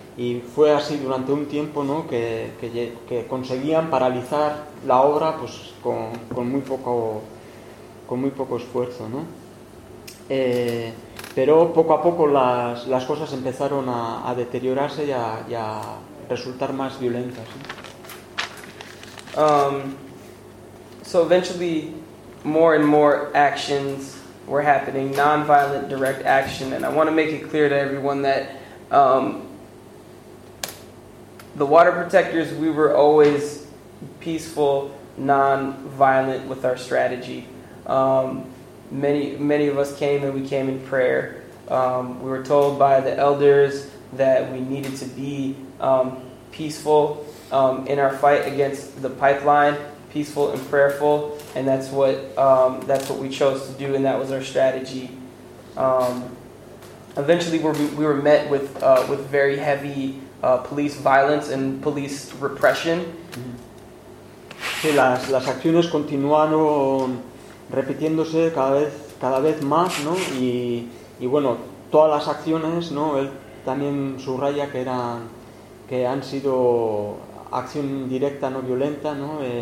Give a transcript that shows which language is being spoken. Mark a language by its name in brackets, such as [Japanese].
[Spanish] Y fue así durante un tiempo, ¿no?, que conseguían paralizar la obra, pues con muy poco esfuerzo, ¿no? Pero poco a poco las cosas empezaron a deteriorarse y a resultar más violentas, ¿no? [English] So eventually more and more actions were happening, non-violent direct action, and I want to make it clear to everyone that the water protectors, we were always peaceful, non-violent with our strategy. Many of us came, and we came in prayer. We were told by the elders that we needed to be peaceful in our fight against the pipeline, peaceful and prayerful, and that's what we chose to do, and that was our strategy. Eventually, we were met with very heavy police violence and police repression. [Spanish] Sí, las acciones continuaron repitiéndose cada vez más, ¿no? Y bueno, todas las acciones, ¿no?, él también subraya que han sido acción directa, no violenta, ¿no?